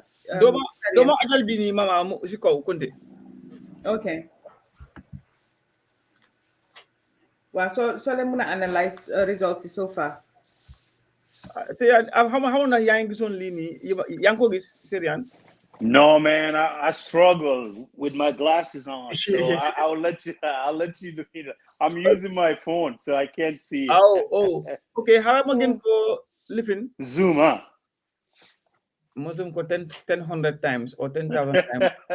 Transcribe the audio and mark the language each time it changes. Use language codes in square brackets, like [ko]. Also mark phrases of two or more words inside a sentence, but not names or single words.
[wo] dooma ajal bi nii mama mu si kaw konte ok waaw soo leen mën a analyse results yi [en] so far [wo] xamoon na yaa ngi gisoon lii nii yaa ngi ko gis Serigne [en] No, man, I struggle with my glasses on, so I'll let you do it. I'm using my phone, so I can't see it. Okay. How am I going to listen? Zoom, huh? Zoom ko 1,000 times or 10,000 times.